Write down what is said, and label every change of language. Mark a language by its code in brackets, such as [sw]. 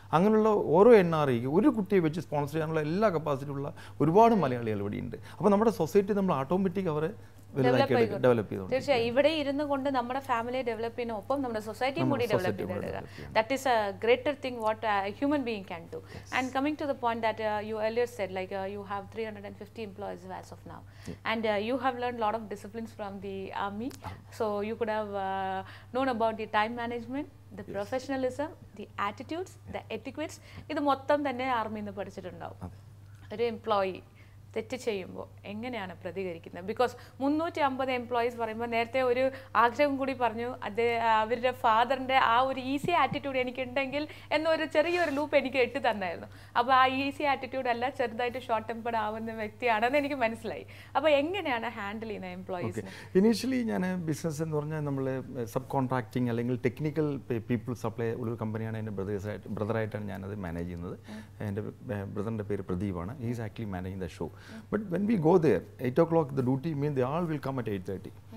[ml] അങ്ങനെയുള്ള ഓരോ NRIക്ക് ഒരു കുട്ടിയെ വെച്ച് സ്പോൺസർ ചെയ്യാനുള്ള എല്ലാ കപ്പാസിറ്റി ഉള്ള ഒരുപാട് മലയാളികൾ ഇവിടെ ഉണ്ട്. അപ്പോൾ നമ്മുടെ സൊസൈറ്റി നമ്മൾ ഓട്ടോമാറ്റിക് അവരെ ഡെവലപ്പ് ചെയ്തു. തീർച്ചയായും ഇവിടെ ഇരുന്നു കൊണ്ട് നമ്മുടെ ഫാമിലിയെ ഡെവലപ്പ് ചെയ്യുന്ന ഒപ്പം നമ്മുടെ സൊസൈറ്റിയും കൂടി ഡെവലപ്പ് ചെയ്തെടുക്കുക. [en] That is a greater thing what human being can do. And coming to the point that you earlier said, like you have 350 employees as of now, and you have learned a lot of disciplines from the army, so you could have known about the time management, the professionalism, the attitudes, the etiquettes. [ml] ഇത് മൊത്തം തന്നെ ആർമിയിൽ നിന്ന് പഠിച്ചിട്ടുണ്ടാവും. ഒരു employee തെറ്റ് ചെയ്യുമ്പോൾ എങ്ങനെയാണ് പ്രതികരിക്കുന്നത്? ബിക്കോസ് 350 എംപ്ലോയീസ് പറയുമ്പോൾ നേരത്തെ ഒരു ആഗ്രഹം കൂടി പറഞ്ഞു, അത് അവരുടെ ഫാദറിൻ്റെ ആ ഒരു ഈസി ആറ്റിറ്റ്യൂഡ് എനിക്കുണ്ടെങ്കിൽ എന്നൊരു ചെറിയൊരു ലൂപ്പ് എനിക്ക് ഇട്ട് തന്നായിരുന്നു. അപ്പോൾ ആ ഈസി ആറ്റിറ്റ്യൂഡ് അല്ല, ചെറുതായിട്ട് ഷോർട്ട് ടെമ്പേർഡ് ആവുന്ന വ്യക്തിയാണെന്ന് എനിക്ക് മനസ്സിലായി. അപ്പോൾ എങ്ങനെയാണ് ഹാൻഡിൽ ചെയ്യുന്നത് എംപ്ലോയീസ്? ഇനീഷ്യലി ഞാൻ ബിസിനസ് എന്ന് പറഞ്ഞാൽ നമ്മൾ സബ് കോൺട്രാക്ടിങ് അല്ലെങ്കിൽ ടെക്നിക്കൽ പീപ്പിൾ സപ്ലൈ ഒരു കമ്പനിയാണ്. എൻ്റെ ബ്രദറായിട്ടാണ് ഞാനത് മാനേജ് ചെയ്യുന്നത്. എൻ്റെ ബ്രദറിൻ്റെ പേര് പ്രദീപാണ്. [en] He is actually managing the show. But when we go there, 8 o'clock the duty means they all will come at 8:30.